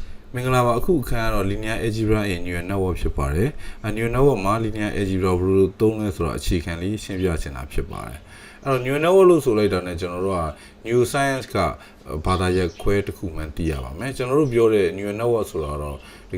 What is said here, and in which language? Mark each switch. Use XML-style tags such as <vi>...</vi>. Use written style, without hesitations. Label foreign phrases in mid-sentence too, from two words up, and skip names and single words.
<my>မင်္ဂလာပါအခုခန်းကတော့</my> <en>linear algebra in neural network</en> <my>ဖြစ်ပါတယ်။</my> <en>neural network</en> <my>မှာ</my> <en>linear algebra</en> <my>ဘယ်လိုသုံးလဲဆိုတော့အခြေခံလေးရှင်းပြချင်တာဖြစ်ပါတယ်။အဲ့တော့ neural network လို့ဆိုလိုက်တာနဲ့ကျွန်တော်တို့က neuroscience ကဘာသာရပ်ခွဲတစ်ခုမှသိရပါမယ်။ကျွန်တော်တို့ပြောတဲ့</my> <en>neural network</en> <my>ဆိုတာတော့တ</my>